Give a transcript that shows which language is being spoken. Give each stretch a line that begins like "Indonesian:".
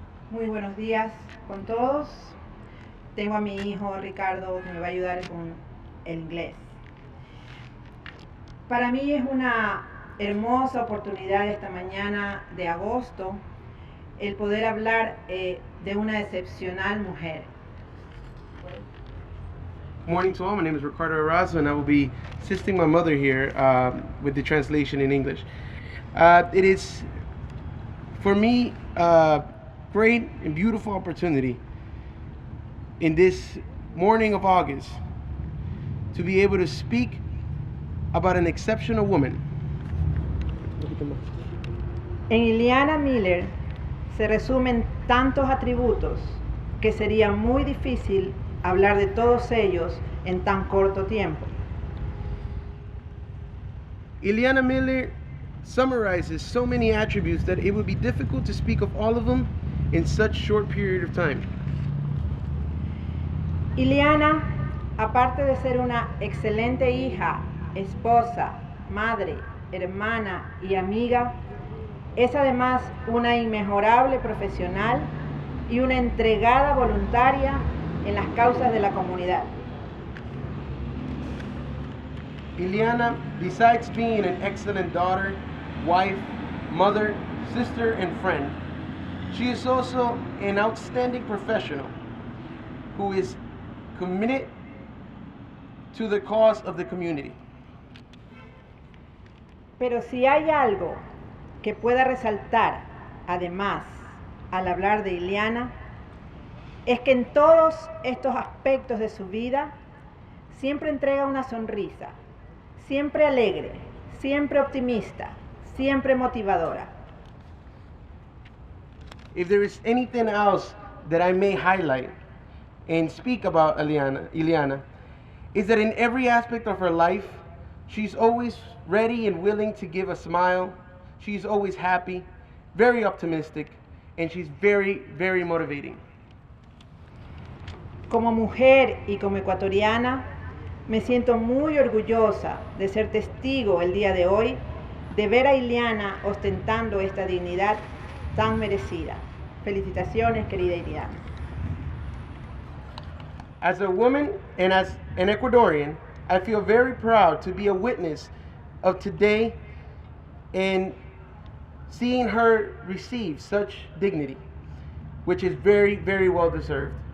Spanish: Muy buenos días con todos. Tengo a mi hijo Ricardo que me va a ayudar con el inglés. Para mí es una hermosa oportunidad esta mañana de agosto el poder hablar de una excepcional mujer.
English: Good morning to all. My name is Ricardo Erazo, and I will be assisting my mother here with the translation in English. It is, for me, great and beautiful opportunity in this morning of August to be able to speak about an exceptional woman.
Spanish: En Yliana Miller se resumen tantos atributos que sería muy difícil hablar de todos ellos en tan corto tiempo.
English: Yliana Miller summarizes so many attributes that it would be difficult to speak of all of them in such short period of time.
Spanish: Yliana, aparte de ser una excelente hija, esposa, madre, hermana y amiga, es además una inmejorable profesional y una entregada voluntaria en las causas de la comunidad.
English: Yliana, besides being an excellent daughter, wife, mother, sister, and friend, she is also an outstanding professional who is committed to the cause of the community.
Spanish: Pero si hay algo que pueda resaltar, además, al hablar de Yliana, es que en todos estos aspectos de su vida siempre entrega una sonrisa, siempre alegre, siempre optimista, siempre motivadora.
English: If there is anything else that I may highlight and speak about Yliana, is that in every aspect of her life, she's always ready and willing to give a smile. She's always happy, very optimistic, and she's very, very motivating.
Spanish: Como mujer y como ecuatoriana, me siento muy orgullosa de ser testigo el día de hoy de ver a Yliana ostentando esta dignidad tan merecida. Felicitaciones, querida Yliana.
English: As a woman and as an Ecuadorian, I feel very proud to be a witness of today and seeing her receive such dignity, which is very, very well deserved.